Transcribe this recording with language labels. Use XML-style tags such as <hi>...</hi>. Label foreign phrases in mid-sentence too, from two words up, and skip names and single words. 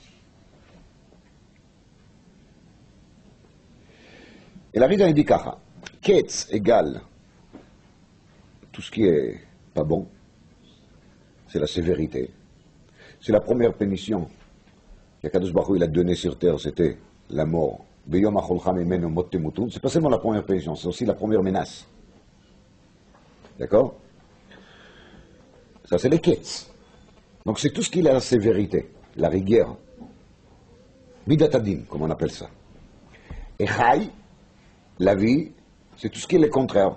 <fr>Et la Rida dit Kacha. Ketz égale tout ce qui est pas bon, c'est la sévérité. C'est la première pénition qu'Akadosh Baruch Hu il a donnée sur terre, c'était la mort.</fr> <he>ביום אכלך ממנו מות תמותון.</he> <fr>C'est pas seulement la première pénition, c'est aussi la première menace. D'accord? Ça c'est les ketz. Donc c'est tout ce qui est la sévérité, la rigueur. Midatadin, comme on appelle ça. Et chai, la vie, c'est tout ce qui est le contraire.</fr>